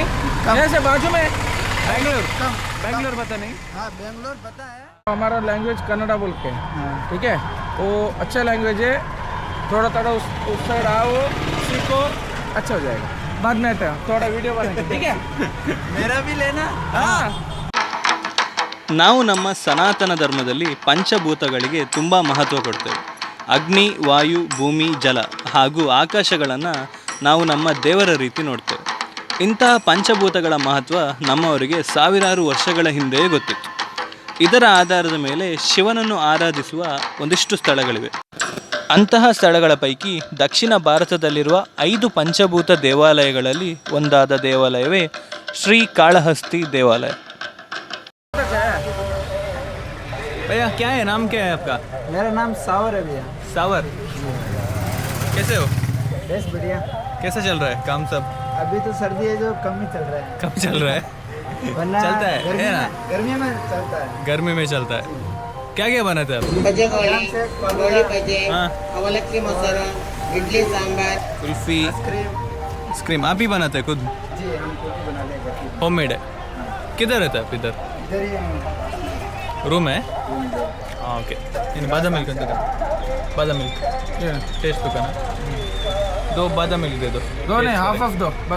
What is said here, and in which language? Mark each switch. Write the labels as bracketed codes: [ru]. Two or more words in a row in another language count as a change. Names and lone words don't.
[hi] जैसे बाजू में बैंगलोर पता नहीं. हाँ, बेंगलोर पता है. हमारा लैंग्वेज कन्नड़ा बोल के, ठीक है, वो अच्छा लैंग्वेज है. थोड़ा उस साइड आओ, सीखो, अच्छा हो जाएगा. बाद में आता है, थोड़ा वीडियो बनाएंगे, ठीक है? मेरा भी लेना. हाँ. [kn] ನಾವು ನಮ್ಮ ಸನಾತನ ಧರ್ಮದಲ್ಲಿ ಪಂಚಭೂತಗಳಿಗೆ ತುಂಬ ಮಹತ್ವ ಕೊಡ್ತೇವೆ. ಅಗ್ನಿ, ವಾಯು, ಭೂಮಿ, ಜಲ ಹಾಗೂ ಆಕಾಶಗಳನ್ನು ನಾವು ನಮ್ಮ ದೇವರ ರೀತಿ ನೋಡ್ತೇವೆ. ಇಂತಹ ಪಂಚಭೂತಗಳ ಮಹತ್ವ ನಮ್ಮವರಿಗೆ ಸಾವಿರಾರು ವರ್ಷಗಳ ಹಿಂದೆಯೇ ಗೊತ್ತಿತ್ತು. ಇದರ ಆಧಾರದ ಮೇಲೆ ಶಿವನನ್ನು ಆರಾಧಿಸುವ ಒಂದಿಷ್ಟು ಸ್ಥಳಗಳಿವೆ. ಅಂತಹ ಸ್ಥಳಗಳ ಪೈಕಿ ದಕ್ಷಿಣ ಭಾರತದಲ್ಲಿರುವ 5 ಪಂಚಭೂತ ದೇವಾಲಯಗಳಲ್ಲಿ ಒಂದಾದ ದೇವಾಲಯವೇ ಶ್ರೀ ಕಾಳಹಸ್ತಿ ದೇವಾಲಯ. [hi] भैया क्या है, नाम क्या है आपका? मेरा नाम सावर है भैया. सावर. कैसे हो? बस बढ़िया. कैसा चल रहा है काम सब? अभी तो सर्दी है जो कम ही चल रहा है. कब चल रहा है? वरना चलता है, है ना? गर्मी में चलता है. गर्मी में चलता है. क्या क्या बनाते हैं आप? हाँ. [kn] ಅವಲಕ್ಕಿ ಮೊಸರು, ಇಡ್ಲಿ ಸಾಂಬಾರ್, [hi] कुल्फी, आइसक्रीम आप ही बनाते हैं खुद? जी, हम खुद ही बना लेंगे. [en] home made [hi] है. किधर रहता है आप? इधर इधर ही रूम है. हाँ, ओके. इन बादाम मिल्क अंत बादाम मिल्क टेस्ट तो करना. 2 बादाम मिल्क दे दो. 2 नहीं, हाफ दो बस.